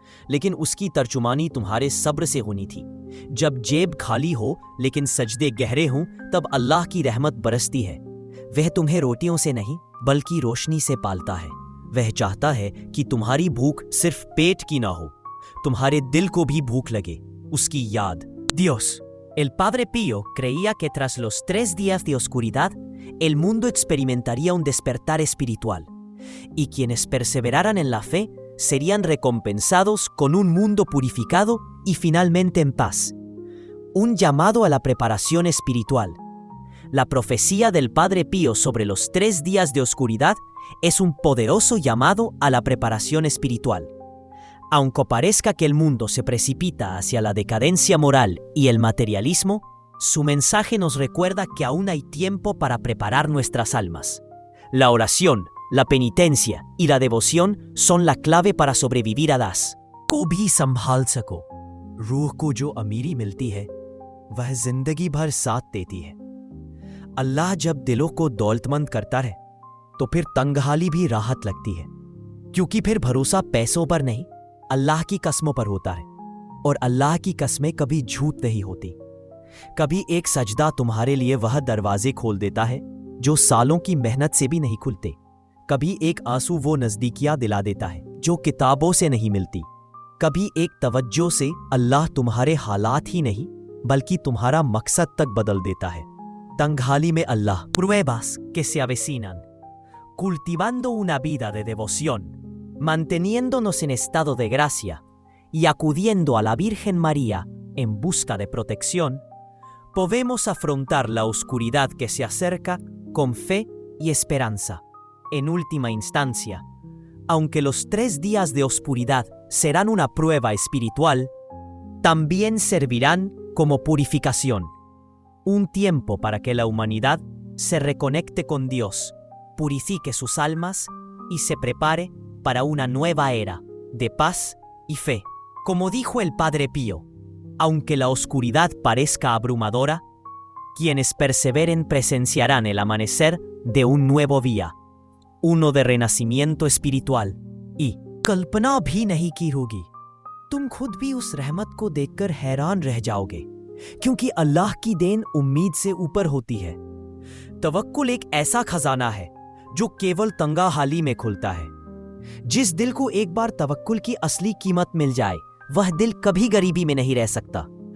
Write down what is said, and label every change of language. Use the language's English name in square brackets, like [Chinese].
[Hindi] लेकिन उसकी तर्जुमानी तुम्हारे सब्र से होनी थी। जब जेब खाली हो लेकिन सजदे गहरे हों, तब अल्लाह की रहमत बरसती है। वह तुम्हें रोटियों से नहीं बल्कि रोशनी से पालता है। वह चाहता है कि तुम्हारी भूख सिर्फ पेट की ना हो, तुम्हारे दिल को भी भूख लगे। उसकी याद। Dios. [Spanish] El Padre Pío creía que tras los 3 días de oscuridad, el mundo experimentaría un despertar espiritual, y quienes perseveraran en la fe serían recompensados con un mundo purificado y finalmente en paz. Un llamado a la preparación espiritual. La profecía del Padre Pío sobre los 3 días de oscuridad es un poderoso llamado a la preparación espiritual. Aunque parezca que el mundo se precipita hacia la decadencia moral y el materialismo, su mensaje nos recuerda que aún hay tiempo para preparar nuestras almas. La oración, la penitencia y la devoción son la clave para sobrevivir a [Hindi] दास को भी संभाल सको। रूह को जो अमीरी मिलती है वह जिंदगी भर साथ देती है। अल्लाह जब दिलों को दौलतमंद करता है तो फिर तंगहाली भी राहत लगती है, क्योंकि फिर भरोसा पैसों पर नहीं अल्लाह की कसमों पर होता है। और अल्लाह की कसमें कभी झूठ नहीं होती। कभी एक सजदा तुम्हारे लिए वह दरवाजे खोल देता है जो सालों की मेहनत से भी नहीं खुलते। कभी एक आंसू वो नजदीकियां दिला देता है जो किताबों से नहीं मिलती। कभी एक तवज्जो से अल्लाह तुम्हारे हालात ही नहीं बल्कि तुम्हारा मकसद तक बदल देता है। तंगहाली में अल्लाह। [Spanish] Pruebas que se avecinan. Cultivando una vida de devoción, manteniéndonos en estado de gracia y acudiendo a la Virgen María en busca de protección, podemos afrontar la oscuridad que se acerca con fe y esperanza. En última instancia, aunque los 3 días de oscuridad serán una prueba espiritual, también servirán como purificación, un tiempo para que la humanidad se reconecte con Dios, purifique sus almas y se prepare para una nueva era de paz y fe. Como dijo el Padre Pío, aunque la oscuridad parezca abrumadora, quienes perseveren presenciarán el amanecer de un nuevo día, uno de renacimiento espiritual. [Hindi] Y कल्पना भी नहीं की होगी, तुम खुद भी उस रहमत को देखकर हैरान रह जाओगे, क्योंकि अल्लाह की देन उम्मीद से ऊपर होती है। तवक्कुल एक ऐसा खजाना है जो केवल तंगा हाली में खुलता है। जिस दिल को एक बार तवक्कुल की असली कीमत मिल जाए, वह दिल कभी गरीबी में नहीं रह सकता।